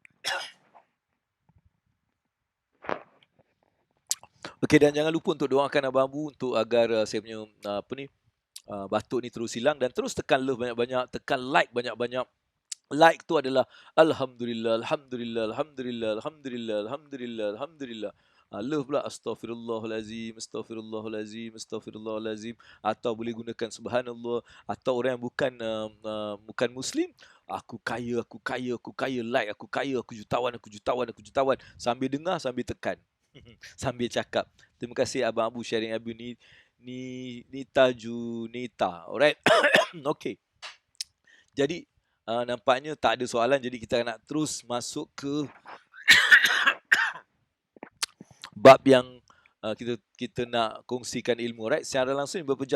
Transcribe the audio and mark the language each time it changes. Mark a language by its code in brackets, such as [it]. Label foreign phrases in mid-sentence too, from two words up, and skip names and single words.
[ms] Okey, dan jangan lupa untuk doakan Abang Abu untuk agar saya punya batuk ni terus hilang, dan terus tekan love banyak-banyak, tekan like banyak-banyak. Like tu adalah [ar] الحمد لله، الحمد لله، الحمد لله، الحمد لله، الحمد لله، الحمد لله. [ms] Love pula [ar] أستغفر الله العظيم، أستغفر الله العظيم، أستغفر الله العظيم, [ms] atau boleh gunakan subhanallah, atau orang yang bukan muslim, aku kaya, aku kaya, aku kaya, like aku kaya, aku jutawan, aku jutawan, aku jutawan, sambil dengar sambil tekan. Sambil cakap. Terima kasih Abang Abu sharing Abu Nita Junita. [en] Alright. Okay. [ms] Jadi nampaknya tak ada soalan, jadi kita nak terus masuk ke bab yang kita nak kongsikan ilmu, right? Secara langsung berapa jam?